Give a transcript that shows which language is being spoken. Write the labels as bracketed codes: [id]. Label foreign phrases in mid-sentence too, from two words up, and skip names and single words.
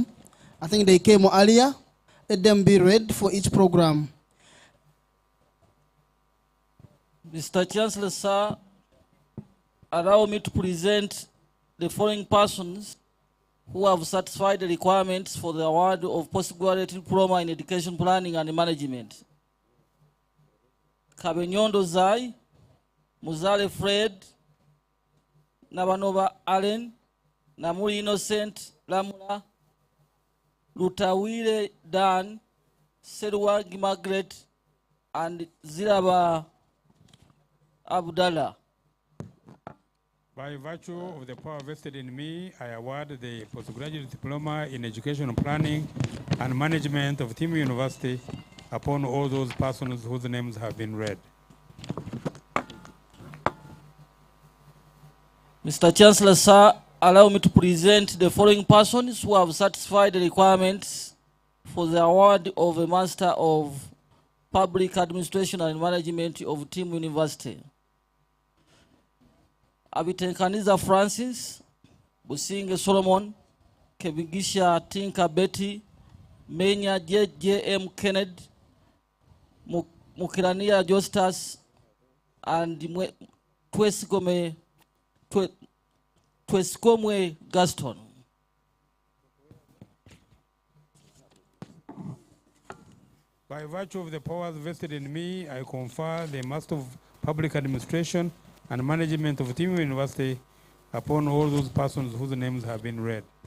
[en] I think they came earlier. Let them be read for each program. Mr. Chancellor, sir, allow me to present the following persons who have satisfied the requirements for the award of postgraduate diploma in education planning and management. Kabenyondo Zai, Muzale Fred, Nabanova Allen, Namuri Innocent Lamula, Lutawire Dan, Serwagi Margaret, and Ziraba Abdallah. By virtue of the power vested in me, I award the postgraduate diploma in educational planning and management of Team University upon all those persons whose names have been read. Mr. Chancellor, sir, allow me to present the following persons who have satisfied the requirements for the award of a Master of Public Administration and Management of Team University. Abitenkaniza Francis, Businge Solomon, Kebigisha Tinka Betty, Menya J.M. Kennedy, Mukirania Justus, and Tweskomwe Gaston. By virtue of the powers vested in me, I confer the Master of Public Administration and Management of Team University upon all those persons whose names have been read.